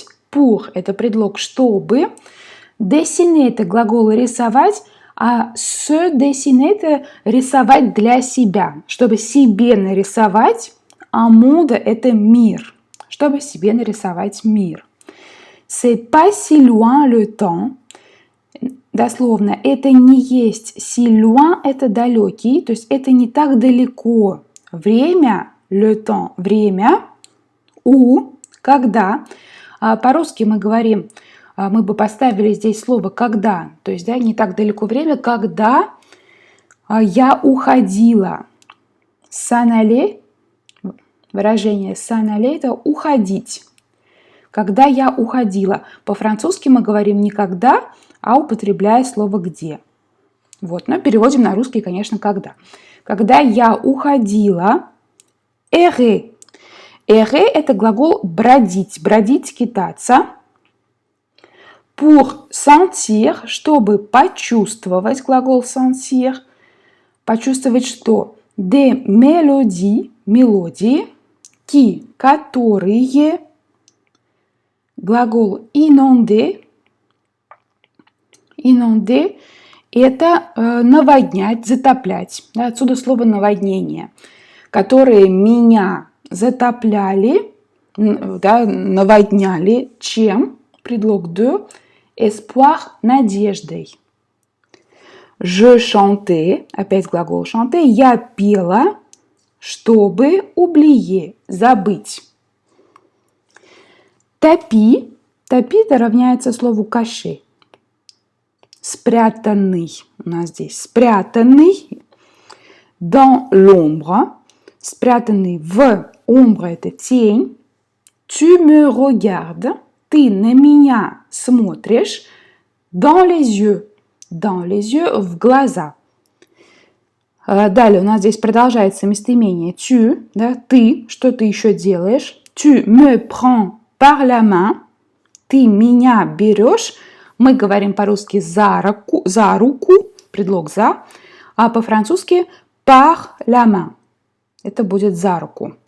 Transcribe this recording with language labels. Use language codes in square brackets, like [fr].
[ru] Pour – это предлог чтобы. Dessiner – это глагол рисовать. А [fr] se dessiner [ru] – это рисовать для себя. Чтобы себе нарисовать, [fr] un monde [ru] – это мир. Чтобы себе нарисовать мир. [fr] C'est pas si loin le temps. [ru] Дословно, это не есть [fr] si loin [ru] – это далекий, то есть это не так далеко. Время, [fr] le temps [ru] – время, у – когда. По-русски мы говорим, мы бы поставили здесь слово «когда», то есть, да, не так далеко время, когда я уходила. S'en aller, выражение [fr] s'en aller [ru] – это уходить. Когда я уходила. По-французски мы говорим не «когда», а употребляя слово «где». Вот, но переводим на русский, конечно, «когда». Когда я уходила, errer. Errer – это глагол бродить, скитаться. Pour sentir, чтобы почувствовать, глагол sentir. Почувствовать что? [fr] Des mélodies, [ru] мелодии, qui, которые, глагол inonder. Inonder – это наводнять, затоплять. Да, отсюда слово наводнение, которые меня затопляли, да, наводняли. Чем? Предлог de. Espoir – надеждой. [fr] Je chantais, [ru] опять глагол chanter, я пела, чтобы oublier, забыть. Tapis, это равняется слову caché, спрятанный. у нас здесь спрятанный. [fr] Dans l'ombre. [ru] Спрятанный в ombre – это тень. [fr] Tu me regardes. [ru] Ты на меня смотришь. [fr] Dans les yeux. Dans les yeux – [ru] в глаза. Далее у нас здесь продолжается местоимение tu, да, ты, что ты еще делаешь? [fr] Tu me prends par la main, [ru] ты меня берешь, мы говорим по-русски за руку, предлог за, а по-французски [fr] par la main, [ru] это будет за руку.